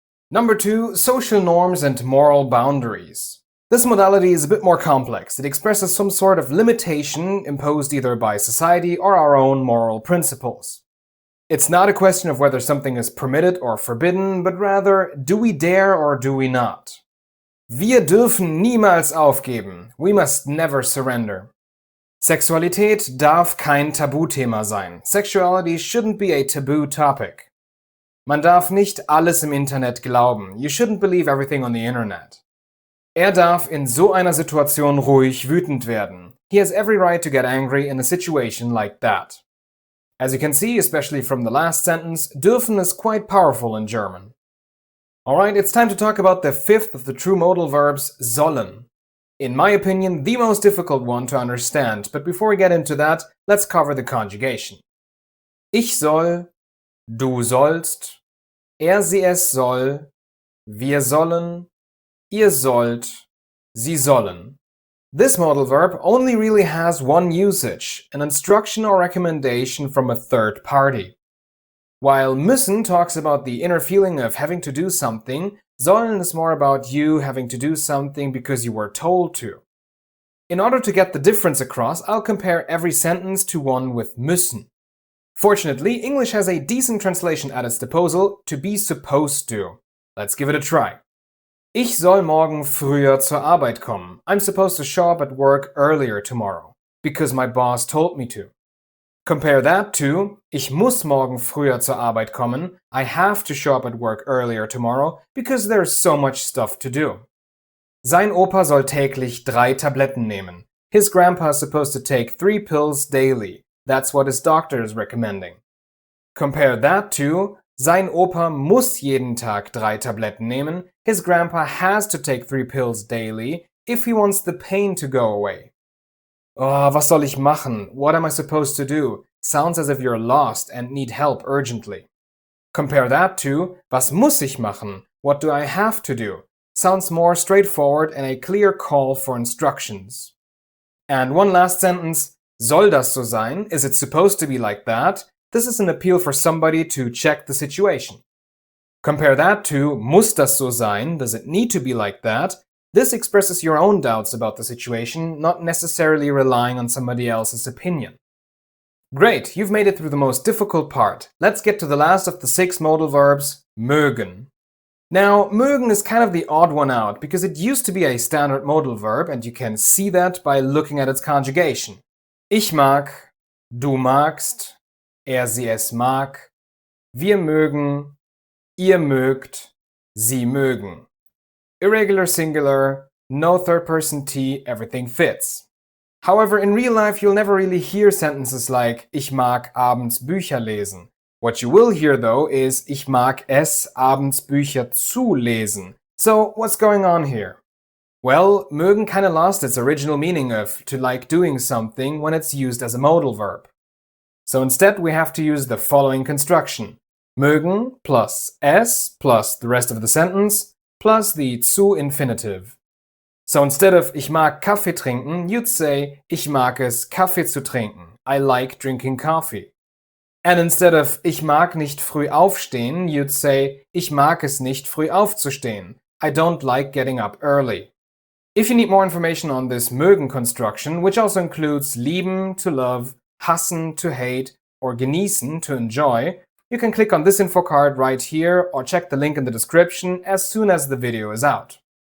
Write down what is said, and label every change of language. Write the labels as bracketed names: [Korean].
[English] Number 2, social norms and moral boundaries. This modality is a bit more complex. It expresses some sort of limitation imposed either by society or our own moral principles. It's not a question of whether something is permitted or forbidden, but rather, do we dare or do we not? [German] Wir dürfen niemals aufgeben. [English] We must never surrender. [German] Sexualität darf kein Tabuthema sein. [English] Sexuality shouldn't be a taboo topic. [German] Man darf nicht alles im Internet glauben. [English] You shouldn't believe everything on the internet. [German] Darf in so einer Situation ruhig wütend werden. [English] He has every right to get angry in a situation like that. As you can see, especially from the last sentence, dürfen is quite powerful in German. Alright, it's time to talk about the 5th of the true modal verbs, sollen. In my opinion, the most difficult one to understand, but before we get into that, let's cover the conjugation. [German] Ich soll, du sollst, sie es soll, wir sollen, ihr sollt, sie sollen. [English] This modal verb only really has one usage, an instruction or recommendation from a third party. While müssen talks about the inner feeling of having to do something, sollen is more about you having to do something because you were told to. In order to get the difference across, I'll compare every sentence to one with müssen. Fortunately, English has a decent translation at its disposal, to be supposed to. Let's give it a try. [German] Ich soll morgen früher zur Arbeit kommen. [English] I'm supposed to show up at work earlier tomorrow, because my boss told me to. Compare that to, [German] ich muss morgen früher zur Arbeit kommen. [English] I have to show up at work earlier tomorrow because there's so much stuff to do. [German] Sein Opa soll täglich 3 Tabletten nehmen. [English] His grandpa is supposed to take 3 pills daily. That's what his doctor is recommending. Compare that to, [German] sein Opa muss jeden Tag 3 Tabletten nehmen. [English] His grandpa has to take 3 pills daily if he wants the pain to go away. [German] Oh, was soll ich machen? [English] What am I supposed to do? Sounds as if you're lost and need help urgently. Compare that to, [German] was muss ich machen? [English] What do I have to do? Sounds more straightforward and a clear call for instructions. And one last sentence, [German] soll das so sein? [English] Is it supposed to be like that? This is an appeal for somebody to check the situation. Compare that to, [German] muss das so sein? [English] Does it need to be like that? This expresses your own doubts about the situation, not necessarily relying on somebody else's opinion. Great, you've made it through the most difficult part. Let's get to the last of the 6 modal verbs, mögen. Now, mögen is kind of the odd one out because it used to be a standard modal verb and you can see that by looking at its conjugation. [German] Ich mag, du magst, sie es mag, wir mögen, ihr mögt, sie mögen. [English] Irregular singular, no third person T, everything fits. However, in real life you'll never really hear sentences like [German] ich mag abends Bücher lesen. [English] What you will hear though is [German] ich mag es, abends Bücher zu lesen. [English] So what's going on here? Well, mögen kinda lost its original meaning of to like doing something when it's used as a modal verb. So instead we have to use the following construction. Mögen plus es plus the rest of the sentence plus the zu infinitive. So instead of [German] ich mag Kaffee trinken, [English] you'd say [German] ich mag es, Kaffee zu trinken. [English] I like drinking coffee. And instead of [German] ich mag nicht früh aufstehen, [English] you'd say [German] ich mag es nicht früh aufzustehen. [English] I don't like getting up early. If you need more information on this mögen construction, which also includes lieben, to love, hassen, to hate, or genießen, to enjoy, you can click on this info card right here or check the link in the description as soon as the video is out.